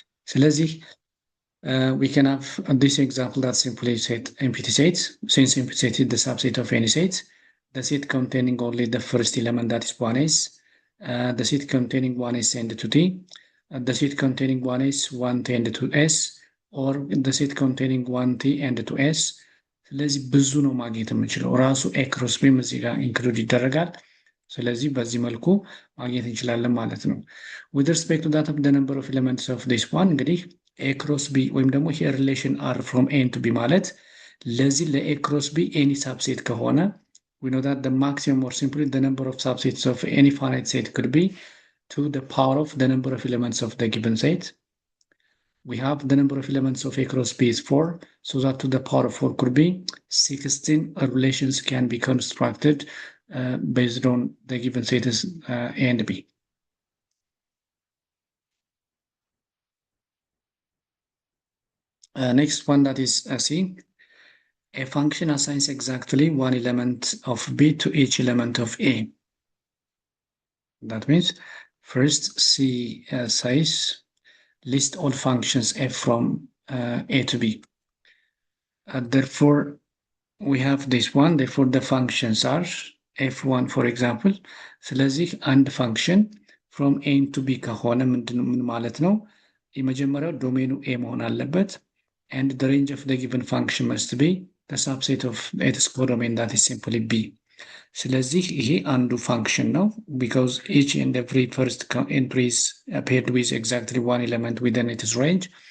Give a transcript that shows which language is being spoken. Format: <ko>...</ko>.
<en>ስለዚህ we can have this example that simply set empty sets. Since empty set is the subset of any set, the set containing only the first element, that is 1S, the set containing 1S and 2T, the set containing 1S, 1T and 2S, or the set containing 1T and 2S.</en> <am>ስለዚህ ብዙ ነው ማግኘት የምንችለው። ራሱ A cross B እዚህ ጋር ኢንክሉድ ይደረጋል። ስለዚህ በዚህ መልኩ ማግኘት እንችላለን ማለት ነው።</am> <en>with respect to that of the number of elements of this one,</en> <am>እንግዲህ ኤ ክሮስ ቢ ወይም ደግሞ ይሄ ሪሌሽን አር ፍሮም ኤን ቱ ቢ ማለት ለዚህ ለኤ ክሮስ ቢ ኤኒ ሳብሴት ከሆነ</am> <en>we know that the maximum or simply the number of subsets of any finite set could be to the power of the number of elements of the given set. We have the number of elements of A cross B is 4, so that to the power of 4 could be 16 relations can be constructed based on the given set is A and B. Next one, that is C. A function assigns exactly one element of B to each element of A. That means first C says list all functions f from A to B. Therefore, we have this one. Therefore, the functions are f1, for example.</en> <am>ስለዚህ አንድ function from A to B ከሆነ ምን ማለት ነው? የመጀመሪያው ዶሜኑ A መሆን አለበት.</am> <en>And the range of the given function must be the subset of its codomain, that is simply B.</en> <am>ስለዚህ ይሄ አንዱ function ነው,</am> <en>because each and every first entry is paired with exactly one element within its range.</en>